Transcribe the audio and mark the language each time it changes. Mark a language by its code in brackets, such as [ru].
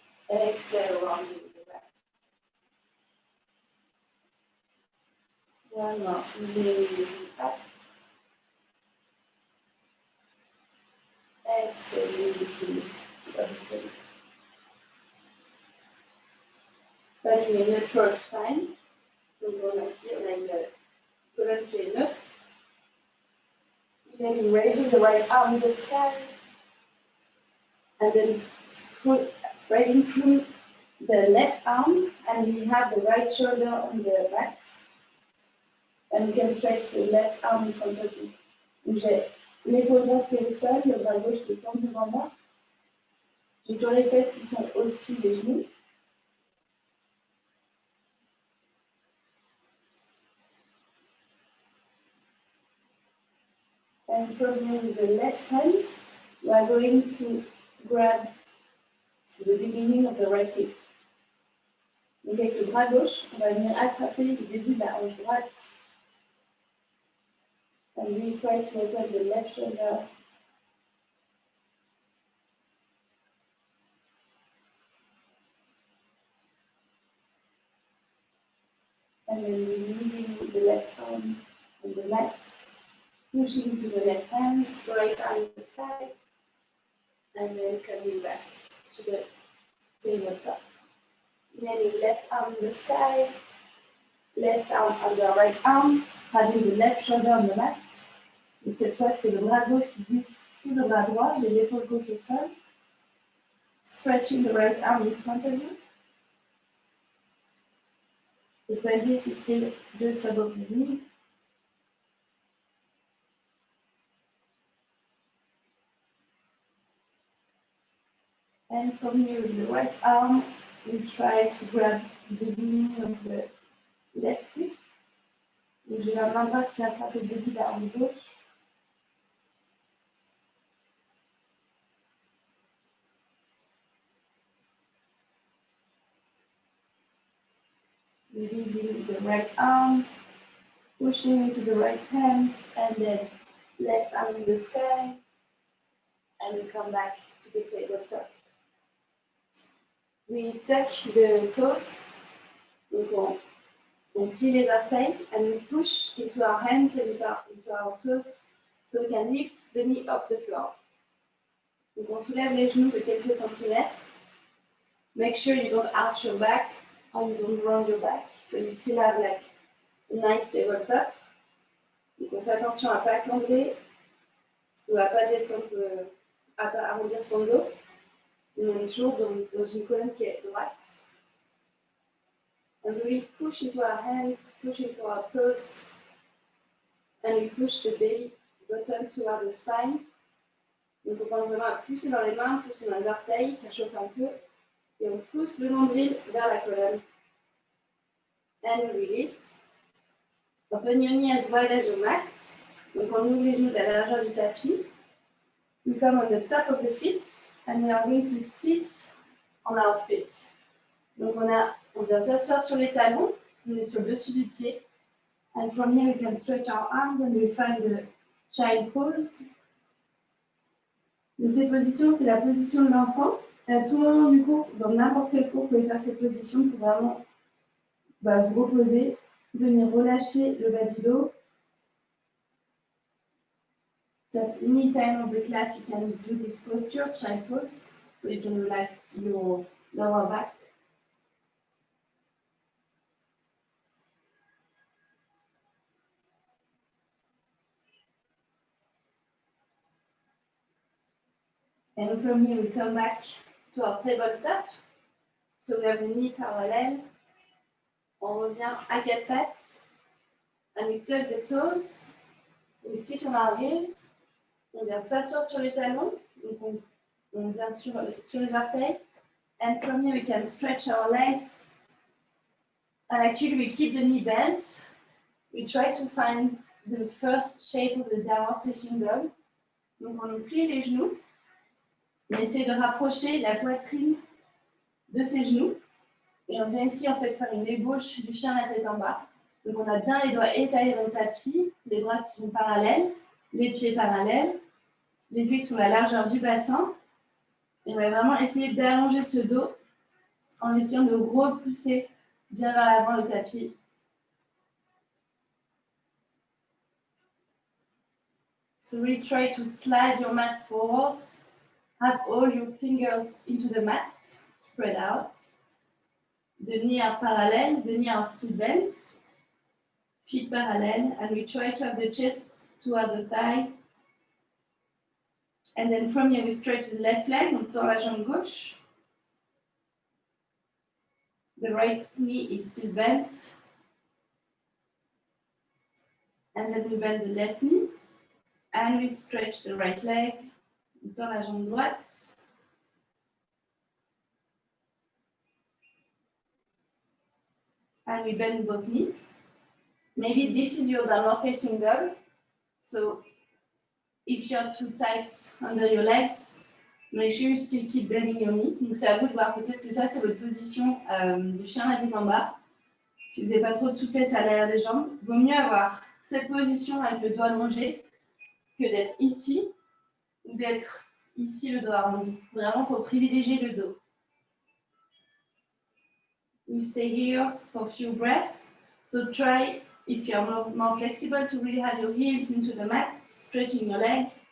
[en] Exhale, rounding the back. One more. Inhale, looking up. Exhale, looking toward the tummy. Finding a neutral spine. [fr] Donc on a ici, on a une colonne qui est neutre. [en] Then raising the right arm in the sky. And then right through the left arm, and we have the right shoulder on the back. And we can stretch the left arm in front of you. [fr] Donc j'ai l'épaule droite qui est au sol, le bras gauche qui est tendu devant moi. J'ai toujours les fesses qui sont au-dessus des genoux. [en] And from with the left hand, we are going to grab the beginning of the right hip. [fr] Donc avec le bras gauche, on va venir attraper le début de la hanche droite. [en] And we try to open the left shoulder. And then releasing the left arm on the mat. Pushing to the left hand, right arm in the sky. And then coming back to the tabletop. Inhaling left arm in the sky, left arm under right arm, having the left shoulder on the mat. [fr] Et cette fois, c'est le bras gauche qui glisse sous le bras droit, j'ai l'épaule gauche au sol. [en] Stretching the right arm in front of you. The pelvis is still just above the knee. And from here with the right arm, we try to grab the beginning of the left hip. [fr] Donc j'ai la main droite qui attrape le début de la hanche gauche. [en] releasing the right arm, pushing into the right hand, and then left arm in the sky, and we come back to the tabletop. We touch the toes, [fr] donc on plie les orteils, [en] and we push into our hands and into our toes, so we can lift the knee off the floor. [fr] Donc on soulève les genoux de quelques centimètres. [en] Make sure you don't arch your back or you don't round your back, so you still have like a nice tabletop. [fr] Donc on fait attention à ne pas camber ou à ne pas descendre, à ne pas arrondir son dos. On est toujours dans une colonne qui est droite. [en] And we push into our hands, push into our toes, and we push the belly bottom toward the spine. [fr] Donc on pense vraiment à pousser dans les mains, pousser dans les orteils, ça chauffe un peu. Et on pousse le nombril vers la colonne. [en] And we release. Open your knee as wide as your mat. [fr] Donc on ouvre les genoux de la largeur du tapis. [en] We come on the top of the feet and we are going to sit on our feet. [fr] Donc on vient s'asseoir sur les talons, on est sur le dessus du pied. [en] And from here we can stretch our arms and we find the child pose. [fr] Donc cette position, c'est la position de l'enfant. À tout moment du cours, dans n'importe quel cours, vous pouvez faire cette position pour vraiment vous reposer, venir relâcher le bas du dos. [en] So at any time of the class, you can do this posture, child pose, so you can relax your lower back. And from here, we come back to our tabletop. So we have the knee parallel. [fr] On revient à quatre pattes. [en] And we tuck the toes. We sit on our heels. [fr] On vient s'asseoir sur les talons. Donc on vient sur les orteils. [en] And from here, we can stretch our legs. And actually, we keep the knee bent. We try to find the first shape of the downward facing dog. [fr] Donc on plie les genoux. On essaie de rapprocher la poitrine de ses genoux. Et on vient ici en fait faire une ébauche du chien la tête en bas. Donc on a bien les doigts étalés dans le tapis, les bras qui sont parallèles, les pieds parallèles, les pieds qui sont à la largeur du bassin. Et on va vraiment essayer d'allonger ce dos en essayant de repousser bien vers l'avant le tapis. [en] So really try to slide your mat forwards. Have all your fingers into the mat, spread out. The knees are parallel, the knees are still bent. Feet parallel, and we try to have the chest toward the thigh. And then from here, we stretch the left leg, [fr] on tend la jambe gauche. [en] The right knee is still bent. And then we bend the left knee. And we stretch the right leg, [fr] on tend la jambe droite. [en] And we bend both knees. Maybe this is your downward facing dog. So if you're too tight under your legs, make sure you still keep bending your knee. [fr] Donc c'est à vous de voir, peut-être que ça c'est votre position du chien la tête en bas. Si vous n'avez pas trop de souplesse à l'arrière des jambes, il vaut mieux avoir cette position avec le dos allongé que d'être ici ou d'être ici le dos arrondi. Vraiment, il faut privilégier le dos. [en] We stay here for a few breaths. So try, if you're more flexible, to really have your heels into the mat, stretching your leg.